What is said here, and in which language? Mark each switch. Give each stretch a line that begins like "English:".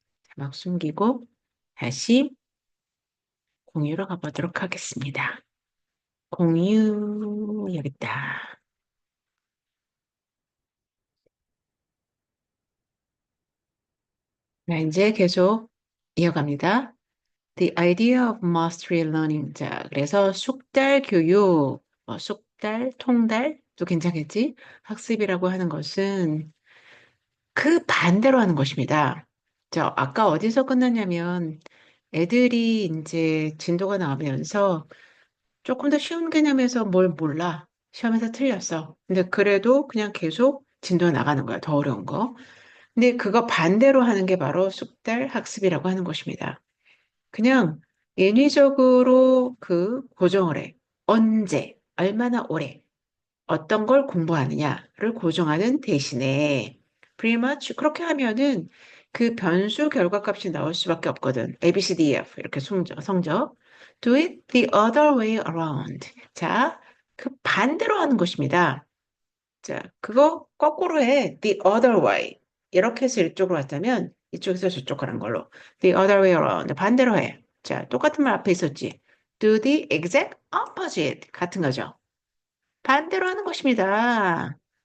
Korean: 자, 막 숨기고 다시 공유로 가보도록 하겠습니다. 공유, 여기 있다. 자, 이제 계속 이어갑니다.
English: The idea of mastery learning.
Korean: 자, 그래서 숙달 교육, 숙달, 통달도 괜찮겠지? 학습이라고 하는 것은 그 반대로 하는 것입니다. 아까 어디서 끝났냐면 애들이 이제 진도가 나오면서 조금 더 쉬운 개념에서 뭘 몰라. 시험에서 틀렸어. 근데 그래도 그냥 계속 진도 나가는 거야. 더 어려운 거. 근데 그거 반대로 하는 게 바로 숙달 학습이라고 하는 것입니다. 그냥 인위적으로 그 고정을 해. 언제, 얼마나 오래, 어떤 걸 공부하느냐를 고정하는 대신에
English: pretty much
Korean: 그렇게 하면은 그 변수 결과값이 나올 수밖에 없거든.
English: A, B, C, D, E, F
Korean: 이렇게 성적.
English: Do it the other way around.
Korean: 자, 그 반대로 하는 것입니다. 자, 그거 거꾸로 해.
English: The other way.
Korean: 이렇게 해서 이쪽으로 왔다면 이쪽에서 저쪽 가는 걸로.
English: The other way around.
Korean: 반대로 해. 자, 똑같은 말 앞에 있었지.
English: Do the exact opposite.
Korean: 같은 거죠. 반대로 하는 것입니다.